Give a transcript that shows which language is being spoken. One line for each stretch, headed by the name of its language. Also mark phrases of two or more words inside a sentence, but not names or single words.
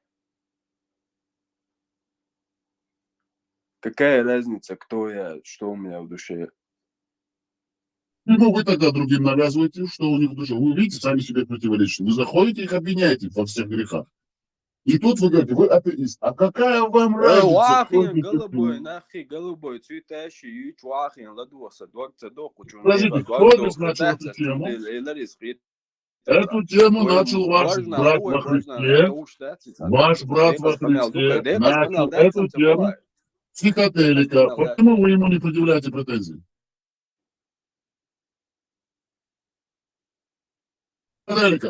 Russian: Какая разница, кто я, что у меня в душе? Ну, вы тогда другим навязываете, что у них в душе. Вы видите, сами себе противоречите. Вы заходите, их обвиняете во всех грехах. И тут вы говорите, вы атеист. А какая вам разница? Вахин, голубой, нахи, голубой, цветащий, ич, вахин, ладоса, двадцать док, Подождите, кто начал эту тему? Эту тему начал ваш брат во Христе. Ваш брат во Христе начал эту тему психоделика. Почему вы ему не предъявляете претензий? Психоделика.